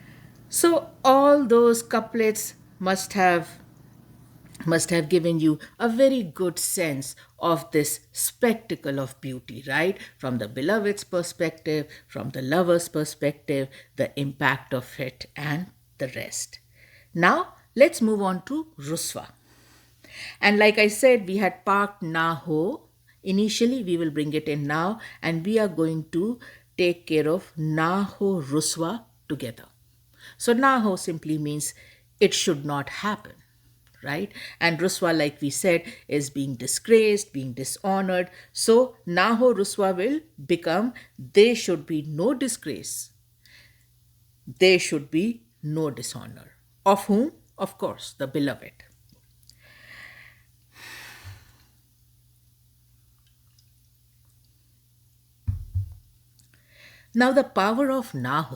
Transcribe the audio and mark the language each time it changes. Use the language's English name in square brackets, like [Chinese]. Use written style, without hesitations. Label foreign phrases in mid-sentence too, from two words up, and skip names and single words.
[English] So all those couplets must have must have given you a very good sense of this spectacle of beauty, right? From the beloved's perspective, from the lover's perspective, the impact of it, and the rest. Now, let's move on to Ruswa. And like I said, we had parked [Urdu] نہ ہو. [English] Initially, we will bring it in now, and we are going to take care of [Urdu] نہ ہو رسوا [English] together. So, [Urdu] نہ ہو [English] simply means it should not happen, right? And Ruswa, like we said, is being disgraced, being dishonored. So, [Urdu] نہ ہو رسوا [English] will become there should be no disgrace, there should be no dishonor. Of whom? Of course, the beloved. Now, the power of Naho.